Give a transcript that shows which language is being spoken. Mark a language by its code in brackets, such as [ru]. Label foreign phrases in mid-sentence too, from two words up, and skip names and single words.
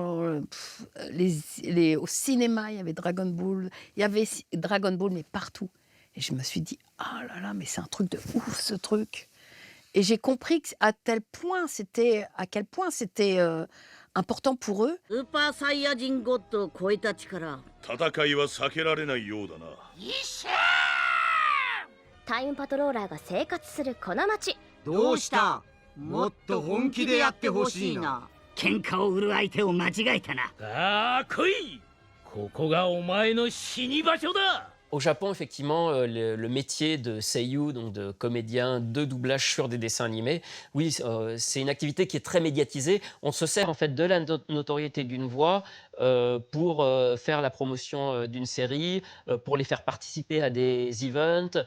[fr] Au cinéma, il y avait Dragon Ball. Il y avait Dragon Ball, mais partout. Et je me suis dit, oh là là, mais c'est un truc de ouf, ce truc. Et j'ai compris à quel point c'était important pour eux. [ja] スーパーサイヤ人ゴッドを超えた力。戦いは避けられないようだな。戦タイムパトローラーが生活するこの町。どうした？もっと本気でやってほしいな。喧嘩を売る相手を間違えたな。さあ来い。ここがお前の死に場所だ。 [fr] Au Japon, effectivement, le métier de seiyuu, donc de comédien de doublage sur des dessins animés, oui, c'est une activité qui est très médiatisée. On se sert en fait de la notoriété d'une voix pour faire la promotion d'une série, pour les faire participer à des events.